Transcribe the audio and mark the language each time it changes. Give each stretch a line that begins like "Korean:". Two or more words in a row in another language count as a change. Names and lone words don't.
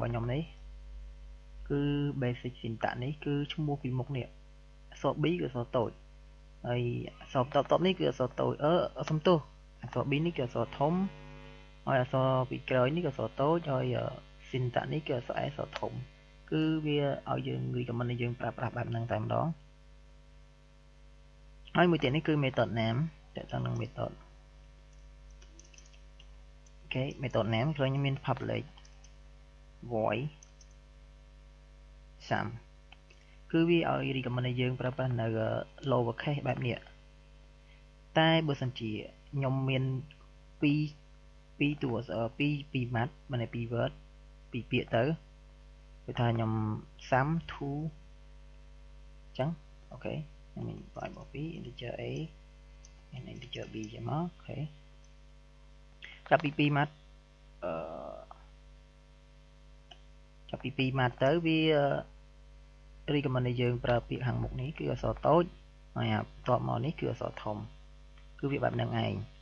Khmer: របស់ខ្ញុំនេះគឺ
English: basic syntax
Khmer: នេះគឺឈ្មោះពីមុខនេះអក្សរ B គឺអក្សរតូចហើយអក្សរតបនេះគឺអក្សរតូចសំទោសអក្សរ B នេះគឺអក្សរធំហើយអក្សរពីក្រោយនេះគឺអក្សរតូចហើយ syntax នេះគឺអក្សរ A អក្សរធំគឺវាឲ្យយើង recommend ឲ្យយើងប្រើប្រាស់បែបហ្នឹងតែម្ដងហើយមួយទៀតនេះគឺ
English: method name
Khmer: តើតើនឹង method អូខេ
English: method name
Khmer: ឃើញមាន
English: public void sum
Khmer: គឺវាឲ្យ recommend ឲ្យយើងប្រើប្រា ស់នៅ
English: lower case
Khmer: បែបនេះតែបើសិនជាខ្ញុំមានពីរតួពីរ math មិនពី word ពីពាក្យទៅគឺថាខ្ញុំ
English: sum to
Khmer: អញ្ចឹងអូខេខ្ញុំមាន variable ពីរ
English: integer a and integer b
Khmer: ចឹងមកអូខេចាប់ពី2 math ចាប់ពី2 math ទៅវា recommend ឲ្យយើងប្រើពាក្យខាងមុខនេះគឺអក្សរតូចហើយបន្ទាប់មកនេះគឺអក្សរធំគឺវាបែបហ្នឹងឯង